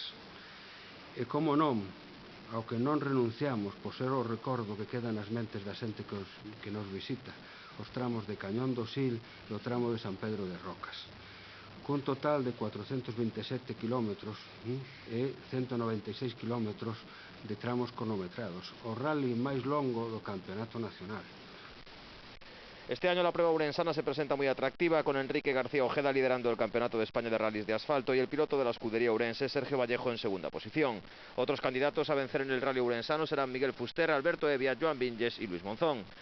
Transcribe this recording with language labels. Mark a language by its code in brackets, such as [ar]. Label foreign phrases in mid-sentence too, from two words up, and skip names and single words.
[gl] E como non, ao que non renunciamos por ser o recordo que queda nas mentes da xente que nos visita, os tramos de Cañón do Sil e o tramo de San Pedro de Rocas. Cun total de 427 km e 196 km de tramos cronometrados, o rally máis longo do Campeonato Nacional. [es] Este año la prueba ourensana se presenta muy atractiva, con Enrique García Ojeda liderando el Campeonato de España de Rallys de Asfalto y el piloto de la escudería Ourense, Sergio Vallejo, en segunda posición. Otros candidatos a vencer en el rally ourensano serán Miguel Fuster, Alberto Evia, Joan Vinges y Luis Monzón.